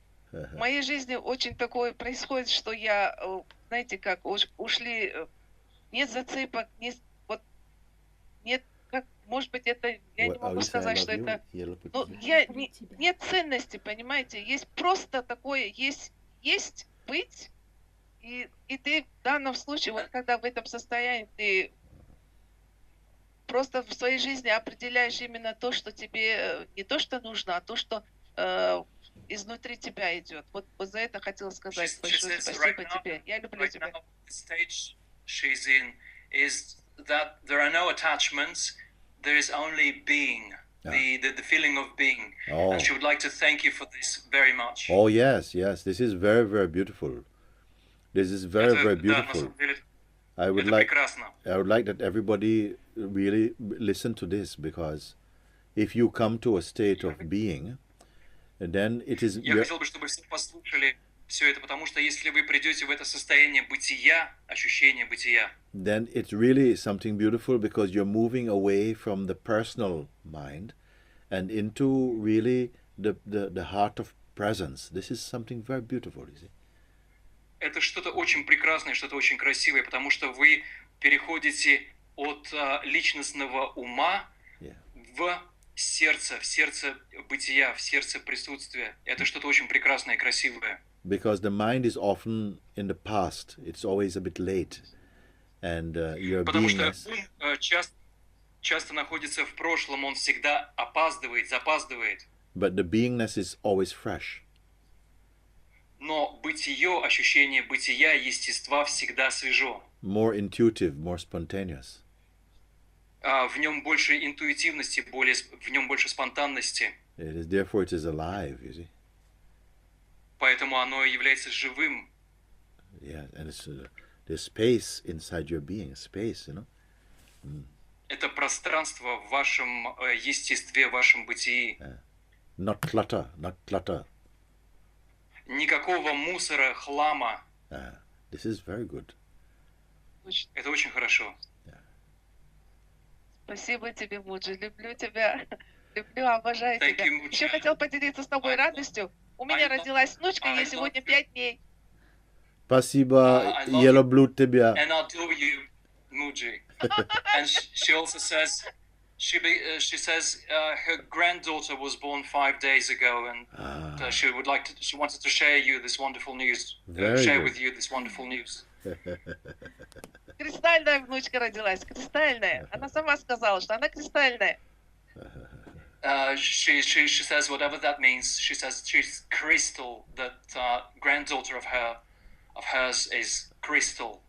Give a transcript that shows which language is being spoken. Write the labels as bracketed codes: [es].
[ru] В моей жизни очень такое происходит, что я, знаете, как ушли, нет зацепок, нет, как, может быть, это, я не могу сказать, что это, ну, нет ценности, понимаете, есть просто такое, есть быть, и ты в данном случае, вот когда в этом состоянии, ты просто в своей жизни определяешь именно то, что тебе не то, что нужно, а то, что изнутри тебя идет. Вот за это хотела сказать большое спасибо тебе. Я люблю тебя. [en] The stage she's in is that there are no attachments, there is only being, the feeling of being. And she would like to thank you for this very much. Oh yes, this is very, very beautiful. This is very, very beautiful. I would like that everybody really listen to this, because if you come to a state of being, then it is... [ru] Я хотел бы, чтобы все послушали все это, потому что если вы придете в это состояние бытия, ощущение бытия, [en] then it's really something beautiful, because you're moving away from the personal mind and into really the heart of presence. This is something very beautiful, you see. [ru] Это что-то очень прекрасное, что-то очень красивое, потому что вы переходите от личностного ума в сердце бытия, в сердце присутствия. Это что-то очень прекрасное и красивое. [en] Because the mind is often in the past, it's always a bit late, and your beingness... [ru] Потому что ум часто находится в прошлом, он всегда запаздывает. [en] But the beingness is always fresh. [ru] Но бытие, ощущение бытия, естества всегда свежо. [en] More intuitive, more spontaneous. [ru] В нем больше интуитивности, в нем больше спонтанности. [en] Therefore it is alive, you see. [ru] Поэтому оно является живым. [en] Yeah, and it's there's space inside your being, space, you know. [ru] Это пространство в вашем естестве, в вашем бытии. [en] Not clutter. [ru] Никакого мусора, хлама. [en] This is very good. [ru] Это очень хорошо. Спасибо тебе, Муджи. Люблю тебя. Люблю, обожаю тебя. Еще хотел поделиться с тобой радостью. У меня родилась внучка, ей сегодня 5 дней. Спасибо, я люблю тебя. [en] And I adore you, Mooji. And she also says, she says her granddaughter was born 5 days ago, and she wanted to share you this wonderful news. Share with you this wonderful news. [ru] Кристальная внучка родилась, кристальная. Она сама сказала, что она кристальная. [en] She says whatever that means. She says she's crystal. That granddaughter of hers is crystal.